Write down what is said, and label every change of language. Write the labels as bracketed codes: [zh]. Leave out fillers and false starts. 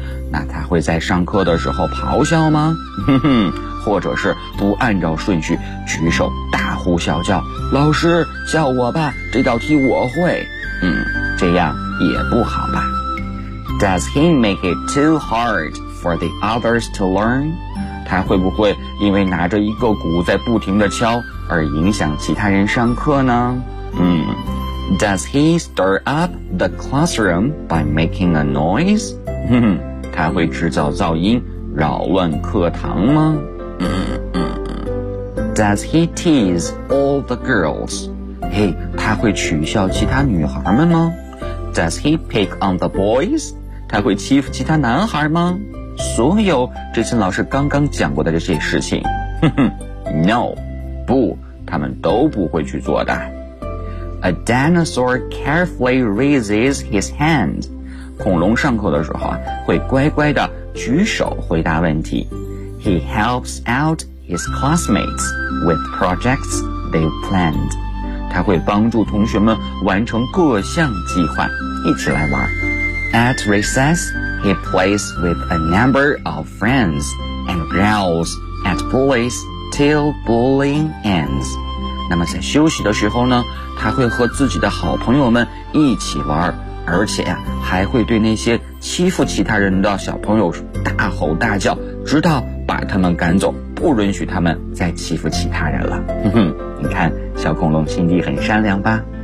[zh] 那他会在上课的时候咆哮吗？或者是不按照顺序举手大呼小叫，老师叫我吧，这道题我会。这样也不好吧。 [en] Does he make it too hard for the others to learn? [zh] 他会不会因为拿着一个鼓在不停地敲而影响其他人上课呢？ [en] Does he stir up the classroom by making a noise? [zh] 他会制造噪音扰乱课堂吗？ [en] Does he tease all the girls? [zh] 他会取笑其他女孩们吗？ [en] Does he pick on the boys? [zh] 他会欺负其他男孩吗？所有这些老师刚刚讲过的这些事情，No, 不，他们都不会去做的。 [en] A dinosaur carefully raises his hand. [zh] 恐龙上课的时候会乖乖地举手回答问题。 [en] He helps out his classmates with projects they've planned. [zh] 他会帮助同学们完成各项计划，一起来玩。 [en] At recess, he plays with a number of friends and growls at bullies till bullying ends. [zh] 那么在休息的时候呢，他会和自己的好朋友们一起玩，而且呀，还会对那些欺负其他人的小朋友大吼大叫，直到把他们赶走，不允许他们再欺负其他人了。你看，小恐龙心地很善良吧。